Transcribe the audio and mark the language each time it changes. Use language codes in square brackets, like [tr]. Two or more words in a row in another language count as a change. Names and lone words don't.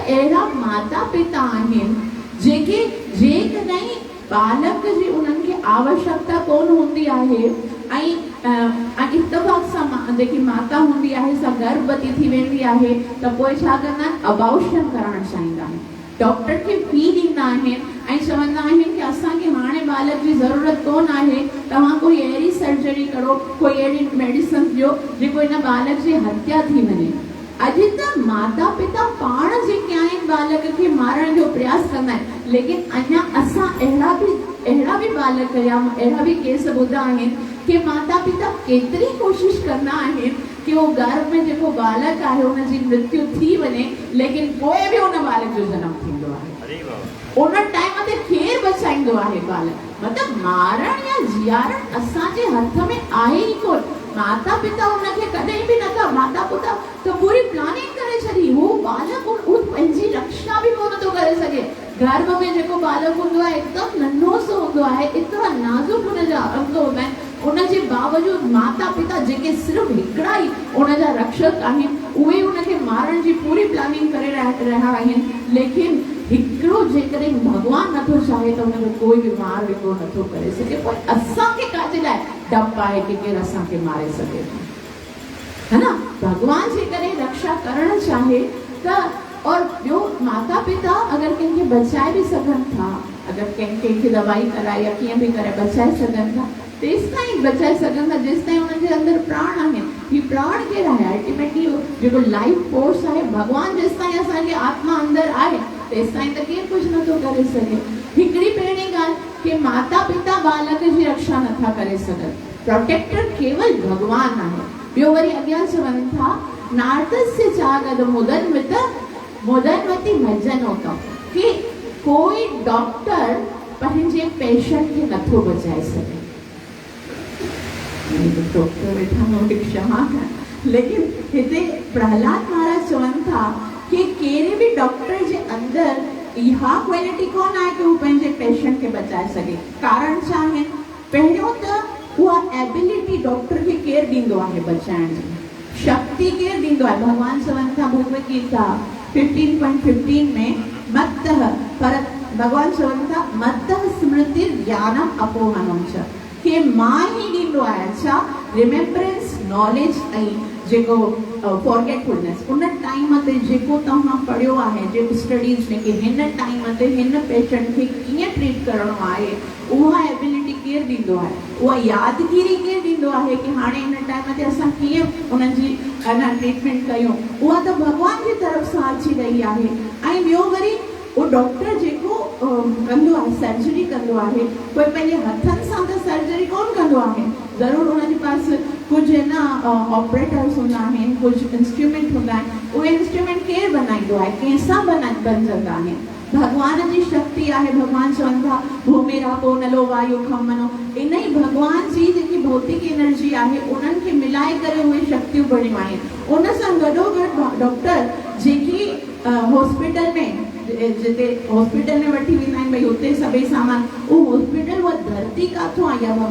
[sd] अहिड़ा माता पिता आहिनि जेके जेकॾहिं बालक जी उन्हनि खे आवश्यकता कोन हूंदी आहे ऐं इत्तफ़ाक़ सां जेकी माता हूंदी आहे सा गर्भवती थी वेंदी आहे त पोइ छा कंदा आहिनि, अबॉर्शन करणु चाहींदा आहिनि, डॉक्टर खे फी ॾींदा आहिनि ऐं चवंदा आहिनि कि असांखे हाणे बालक जी ज़रूरत कोन आहे, तव्हां कोई अहिड़ी सर्जरी करो, कोई अहिड़ी मेडिसिन ॾियो जेको हिन बालक जी हत्या थी वञे। अॼु त माता पिता पाण जेके आहिनि बालक खे मारण जो प्रयास कंदा आहिनि, लेकिन अञा असां अहिड़ा बि बालक या अहिड़ा बि केस ॿुधा आहिनि कि माता पिता केतिरी कोशिश कंदा आहिनि कि वो गर्भ में जेको बालक आहे उनजी मृत्यु थी वञे, लेकिन पोइ बि उन बालक जो जनम थींदो आहे। उन टाइम ते केरु बचाईंदो आहे बालक? मतिलबु मारण या जीआरण असांजे हथ में आहे ई कोन। माता पिता उनखे कॾहिं बि नथा, माता पिता तो पूरी प्लानिंग करे छॾी, वो बालक पंहिंजी रक्षा बि कोन थो करे सघे। गर्भ में जेको बालक हूंदो आहे हिकदमि नन्ढो सो हूंदो आहे, एतिरा नाज़ुक हुनजा अंग हूंदा आहिनि, उनजे बावजूद माता पिता जेके सिर्फ़ु हिकिड़ा ई उनजा रक्षक आहिनि, उहे उनखे मारण जी पूरी प्लानिंग करे रहिया आहिनि। लेकिन हिकिड़ो जेकॾहिं भॻवान नथो चाहे त उनखे कोई बि मार विको नथो करे सघे। पोइ असांखे काजे लाइ डपु आहे कि केरु असांखे मारे सघे, [hi] है ना? [sd] भगवान जेकॾहिं रक्षा करणु चाहे त, और ॿियो माता पिता अगरि कंहिंखे बचाए बि सघनि था, अगरि कंहिंखे दवाई कराए या कीअं बि करे बचाए सघनि था, तेसि ताईं बचाए सघनि था जेसि ताईं उनजे अंदरि प्राण आहिनि। ही प्राण केरु आहे? अल्टीमेटली जेको [en] life force [sd] आहे, भगवान जेसि ताईं असांजी आत्मा अंदरि आहे तेसि ताईं त केरु कुझु नथो करे सघे। हिकिड़ी पहिरीं ॻाल्हि कि माता पिता बालक जी रक्षा नथा करे सघनि, प्रोटेक्टर केवल भगवान आहे। ॿियो वरी अॻियां चवनि था, [sa] नारदस्य चागद मुदनवती भजनोतम, [sd] कि कोई डॉक्टर पंहिंजे पेशेंट खे नथो बचाए सघे। डॉक्टर वेठा [hi] मुझे क्षमा कर, [sd] लेकिन हिते प्रहलाद महाराज चवनि था कि कहिड़े बि डॉक्टर जे अंदरि इहा क्वालिटी कोन आहे कि हू पंहिंजे पेशेंट खे बचाए सघे। कारण छा आहिनि? पहिरियों त उहा एबिलिटी डॉक्टर खे केरु ॾींदो आहे बचाइण जी? शक्ति केरु ॾींदो आहे? भगवान चवनि था भगवद गीता 15.15 में मत्तः, पर भगवान चवनि था [sa] मत्तः स्मृति ज्ञानम अपोहनम च, [sd] कि मां ही ॾींदो आहे। अच्छा, [en] remembrance, knowledge [sd] ऐं जेको फॉरगेटफुलनेस, उन टाइम ते जेको तव्हां पढ़ियो आहे, जेको स्टडीज़ में कि हिन टाइम ते हिन पेशेंट खे कीअं ट्रीट करणो आहे, उहा एबिलिटी केरु ॾींदो आहे? उहा यादगिरी केरु ॾींदो आहे कि हाणे हिन टाइम ते असां कीअं उनजी ट्रीटमेंट कयूं? उहा त भगवान जी तरफ़ सां अची रही आहे। ऐं ॿियो वरी वो डॉक्टर जेको कंदो आहे, सर्जरी कंदो आहे, कोई पंहिंजे हथनि सां त सर्जरी कोन कंदो आहे। ज़रूरु उनजे पास कुझु [hi] है ना [sd] ऑपरेटर्स हूंदा आहिनि, कुझु इंस्ट्रूमेंट हूंदा आहिनि। उहे इंस्ट्रूमेंट केरु बनाईंदो आहे? कंहिंसां बणजंदा आहिनि? भगवान जी शक्ति आहे। भगवान चवनि था [sa] भूमिरापो नलो वायु खमनो, [sd] इन ई भगवान जी जेकी भौतिक एनर्जी आहे उन्हनि खे मिलाए करे उहे शक्तियूं बणियूं आहिनि। उन सां गॾोगॾु डॉक्टर जेकी हॉस्पिटल में जिते हॉस्पिटल में वठी वेंदा आहिनि, भई हुते सभई सामान, उहो हॉस्पिटल उहा धरती काथों आई आहे?